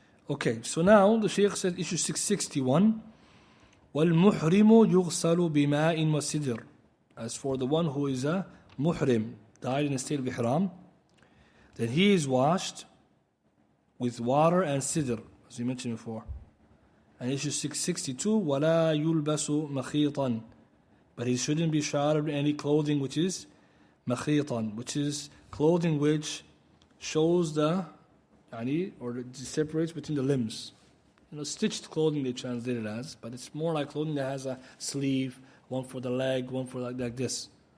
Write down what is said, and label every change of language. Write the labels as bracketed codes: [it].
[en] Okay, so now the Shaykh said, issue 661, [ar] وَالْمُحْرِمُ يُغْسَلُ بِمَاءٍ وَسِدْرٍ. [en] As for the one who is a muhrim, died in a state of ihram, then he is washed with water and sidr, as we mentioned before. And issue 662, [ar] وَلَا يُلْبَسُ مَخِيطًا. [en] But he shouldn't be shrouded in any clothing which is makhitan, which is clothing which shows or separates between the limbs. Stitched clothing they translate it as, but it's more like clothing that has a sleeve, one for the leg, one for like this.